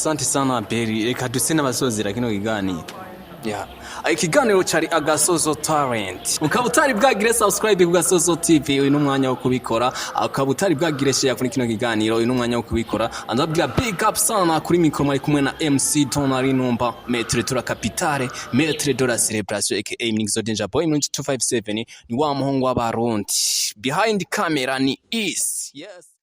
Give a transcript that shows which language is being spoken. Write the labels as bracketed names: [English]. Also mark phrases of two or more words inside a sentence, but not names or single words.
[Swahili] asante sana [Rundi] Belly reka duse n'abasozera kino kiganiro ikiganiro cari Agasozo Talent ukaba utari bwagire subscribe ku Gasozo TV uyu n'umwanya wo kubikora ukaba utari bwagire share kuri kino kiganiro uyu n'umwanya wo kubikora andabwira [English] big up [Rundi] sana kuri mikro mari kumwe na MC Tonari Numba [French] Maître de la Capitale Maître de la Célébration [Rundi] aka Mixo Danger Boy 257 ni wa muhungu w'abarundi [English] behind camera [Rundi] ni [English] is yes